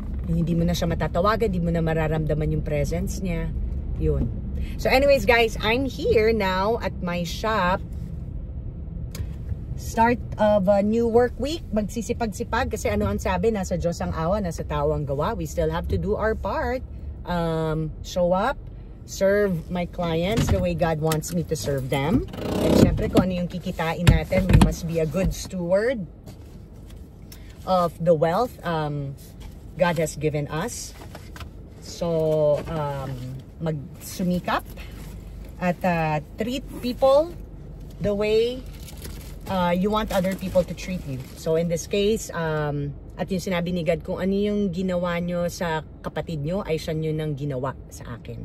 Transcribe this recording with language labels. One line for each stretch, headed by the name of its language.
Filipino: Hindi mo na siya matatawagan, hindi mo na mararamdaman yung presence niya. Yun.
English: So anyways guys, I'm here now at my shop. start of a new work week.
Filipino: Magsisipag-sipag kasi ano ang sabi, nasa Diyos ang awa, nasa tao ang gawa.
English: We still have to do our part. Show up, serve my clients the way God wants me to serve them. And
Filipino: syempre kung ano yung kikitain natin,
English: we must be a good steward of the wealth God has given us. So,
Filipino: magsumikap at
English: treat people the way you want other people to treat you. So in this case,
Filipino: at yung sinabi ni God, kung ano yung ginawa nyo sa kapatid nyo, ay siya nyo nang ginawa sa akin.